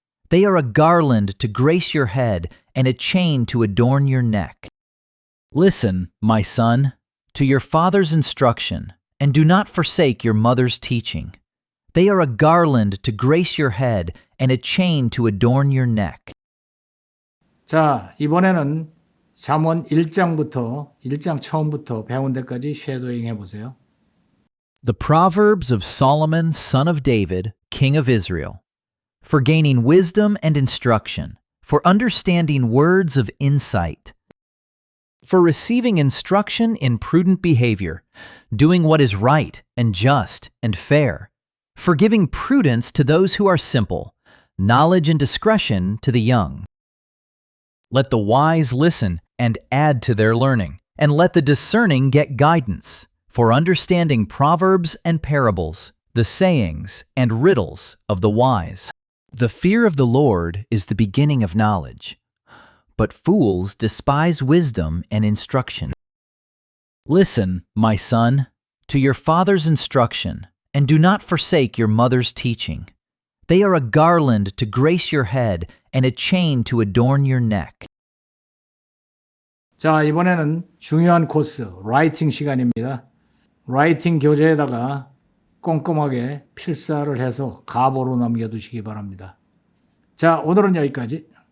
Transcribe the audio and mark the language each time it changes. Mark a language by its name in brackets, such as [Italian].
[English] They are a garland to grace your head and a chain to adorn your neck. Listen, my son, to your father's instruction, and do not forsake your mother's teaching. They are a garland to grace your head and a chain to adorn your neck. [Korean] 자, 이번에는 잠언 1장부터 1장 처음부터 배운 데까지 쉐도잉 해보세요. [English] The Proverbs of Solomon, son of David, king of Israel, for gaining wisdom and instruction, for understanding words of insight, for receiving instruction in prudent behavior, doing what is right and just and fair, for giving prudence to those who are simple, knowledge and discretion to the young. Let the wise listen and add to their learning, and let the discerning get guidance, for understanding proverbs and parables, the sayings and riddles of the wise. The fear of the Lord is the beginning of knowledge, but fools despise wisdom and instruction. Listen, my son, to your father's instruction, and do not forsake your mother's teaching. They are a garland to grace your head and a chain to adorn your neck. [Korean] 자, 이번에는 중요한 코스, 라이팅 시간입니다. 라이팅 교재에다가 꼼꼼하게 필사를 해서 가보로 남겨두시기 바랍니다. 자, 오늘은 여기까지.